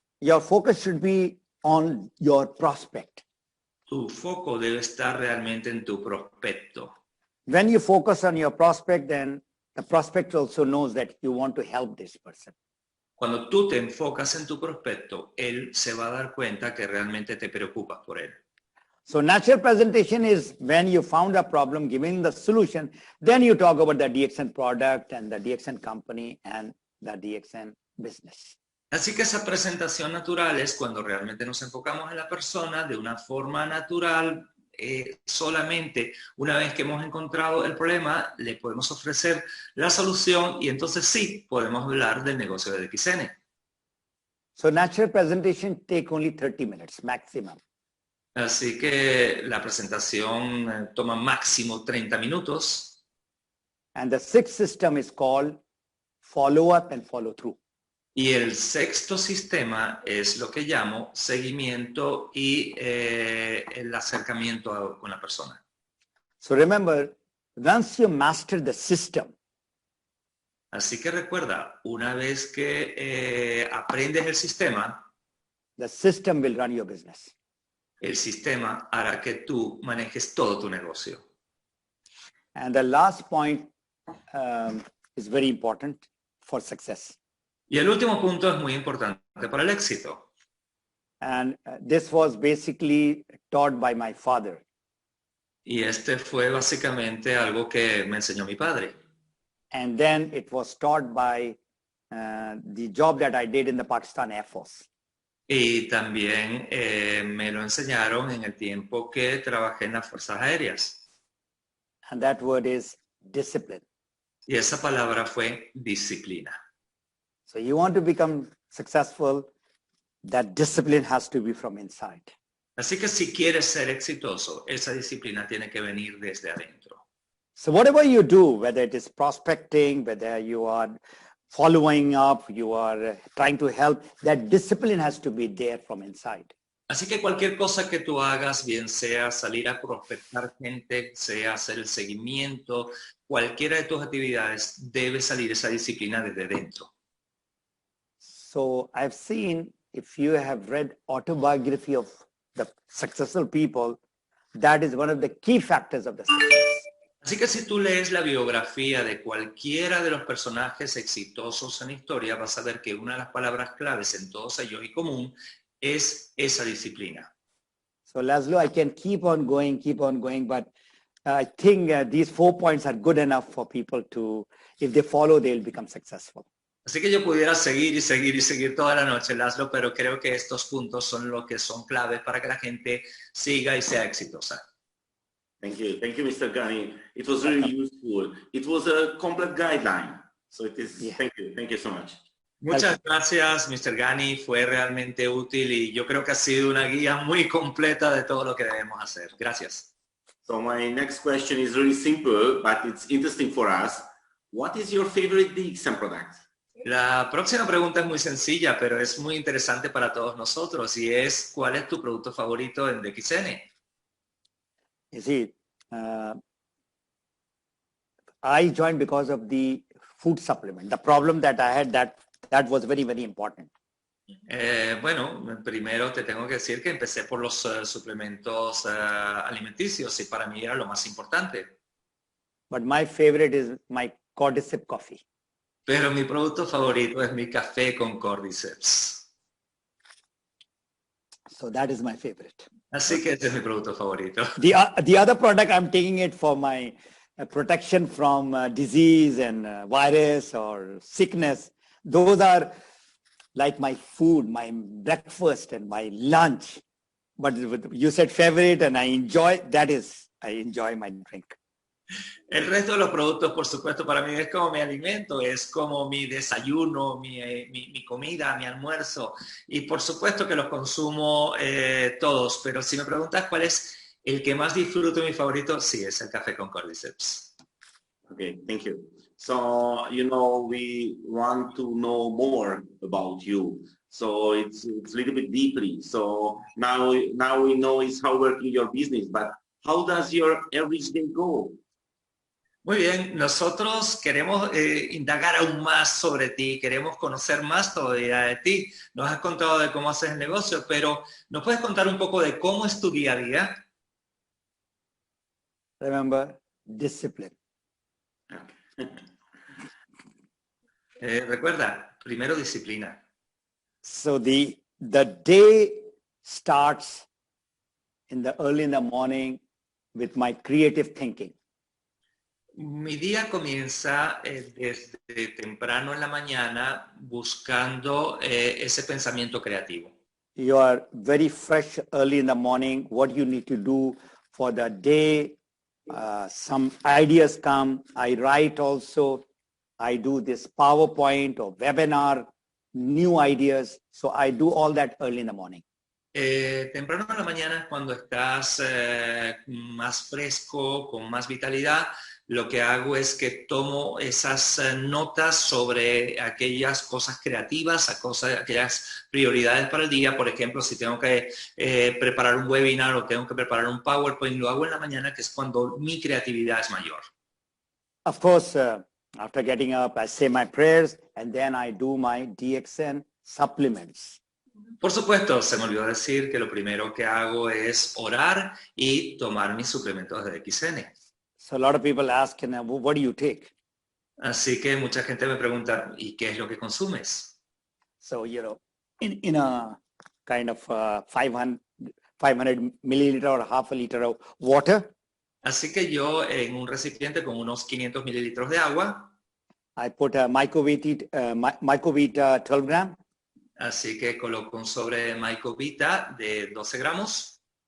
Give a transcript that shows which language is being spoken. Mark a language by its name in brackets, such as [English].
[English] Your focus should be on your prospect. [Spanish] Tu foco debe estar realmente en tu prospecto. [English] When you focus on your prospect, then the prospect also knows that you want to help this person. [Spanish] Cuando tú te enfocas en tu prospecto, él se va a dar cuenta que realmente te preocupas por él. [English] So natural presentation is when you found a problem, giving the solution, then you talk about the DXN product and the DXN company and the DXN business. [Spanish] Así que esa presentación natural es cuando realmente nos enfocamos en la persona de una forma natural. Solamente una vez que hemos encontrado el problema, le podemos ofrecer la solución y entonces sí podemos hablar del negocio de DXN. [English] So natural presentation take only 30 minutes maximum. [Spanish] Así que la presentación toma máximo 30 minutos. [English] And the sixth system is called follow up and follow through. [Spanish] Y el sexto sistema es lo que llamo seguimiento y el acercamiento con la persona. [English] So remember, once you master the system, [Spanish] así que recuerda, una vez que aprendes el sistema, [English] the system will run your business. [Spanish] El sistema hará que tú manejes todo tu negocio. [English] And the last point is very important for success. [Spanish] Y el último punto es muy importante para el éxito. [English] And this was basically taught by my father. [Spanish] Y este fue básicamente algo que me enseñó mi padre. [English] And then it was taught by the job that I did in the Pakistan Air Force. [Spanish] Y también me lo enseñaron en el tiempo que trabajé en las Fuerzas Aéreas. [English] And that word is discipline. [Spanish] Y esa palabra fue disciplina. [English] So you want to become successful, that discipline has to be from inside. [Spanish] Así que si quieres ser exitoso, esa disciplina tiene que venir desde adentro. [English] So whatever you do, whether it is prospecting, whether you are following up, you are trying to help, that discipline has to be there from inside. [Spanish] Así que cualquier cosa que tú hagas, bien sea salir a prospectar gente, sea hacer el seguimiento, cualquiera de tus actividades, debe salir esa disciplina desde dentro. [English] So I've seen, if you have read autobiography of the successful people, that is one of the key factors of the success. [Spanish] Así que si tú lees la biografía de cualquiera de los personajes exitosos en la historia, vas a ver que una de las palabras claves en todos ellos y común es esa disciplina. [English] So Laszlo, I can keep on going, but I think these 4 points are good enough for people to, if they follow, they'll become successful. [Spanish] Así que yo pudiera seguir y seguir y seguir toda la noche, Laszlo, pero creo que estos puntos son los que son claves para que la gente siga y sea exitosa. [English] Thank you, Mr. Ghani. It was really useful. It was a complete guideline. So it is, yeah. Thank you so much. [Spanish] Muchas gracias, Mr. Ghani. Fue realmente útil y yo creo que ha sido una guía muy completa de todo lo que debemos hacer. Gracias. [English] So my next question is really simple, but it's interesting for us. What is your favorite DXN product? [Spanish] La próxima pregunta es muy sencilla, pero es muy interesante para todos nosotros y es ¿cuál es tu producto favorito en DXN? [English] You see, I joined because of the food supplement. The problem that I had, that was very, very important. [Spanish] Bueno, primero te tengo que decir que empecé por los suplementos alimenticios y para mí era lo más importante. [English] But my favorite is my cordyceps coffee. [Spanish] Pero mi producto favorito es mi café con cordyceps. [English] So that is my favorite. [Spanish] Así que ese es mi producto favorito. [English] The other product, I'm taking it for my protection from disease and virus or sickness. Those are like my food, my breakfast and my lunch. But you said favorite and I enjoy my drink. [Spanish] El resto de los productos, por supuesto, para mí es como mi alimento, es como mi desayuno, mi comida, mi almuerzo. Y por supuesto que los consumo todos, pero si me preguntas cuál es el que más disfruto, mi favorito, sí, es el café con cordyceps. [English] Okay, thank you. So, we want to know more about you. So it's a little bit deeply. So now we know is how working your business, but how does your average day go? [Spanish] Muy bien, nosotros queremos indagar aún más sobre ti, queremos conocer más todavía de ti. Nos has contado de cómo haces el negocio, pero ¿nos puedes contar un poco de cómo es tu día a día? [English] Remember, discipline. [Spanish] Recuerda, primero disciplina. [English] So the day starts early in the morning with my creative thinking. [Spanish] Mi día comienza desde temprano en la mañana buscando ese pensamiento creativo. [English] You are very fresh early in the morning, what you need to do for the day. Some ideas come. I write also. I do this PowerPoint or webinar, new ideas. So I do all that early in the morning. [Spanish] Temprano en la mañana, cuando estás más fresco, con más vitalidad, lo que hago es que tomo esas notas sobre aquellas cosas creativas, aquellas prioridades para el día. Por ejemplo, si tengo que preparar un webinar o tengo que preparar un PowerPoint, lo hago en la mañana, que es cuando mi creatividad es mayor. [English] Of course, after getting up, I say my prayers and then I do my DXN supplements. [Spanish] Por supuesto, se me olvidó decir que lo primero que hago es orar y tomar mis suplementos de DXN. [English] So a lot of people ask, what do you take? [Spanish] Así que mucha gente me pregunta, ¿y qué es lo que consumes? [English] So, in a kind of 500 milliliter or half a liter of water. [Spanish] Así que yo en un recipiente con unos 500 mililitros de agua. [English] I put a Mycovita 12 gram. [Spanish] Así que coloco un sobre de Mycovita de 12 gramos.